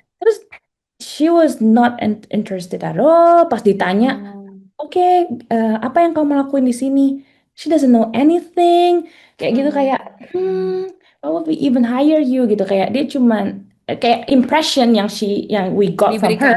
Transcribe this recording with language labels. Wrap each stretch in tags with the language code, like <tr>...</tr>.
<id>Terus</id> <en>she was not interested at all.</en> <id>Pas ditanya, Oh. oke, apa yang kamu lakuin di sini?</id> <en>She doesn't know anything.</en> <id>Kayak gitu Hmm. kayak,</id> <en>why would we even hire you</en> <id>gitu, kayak dia cuman kayak</id> <en>impression</en> <id>yang</id> <en>we got from her.</en>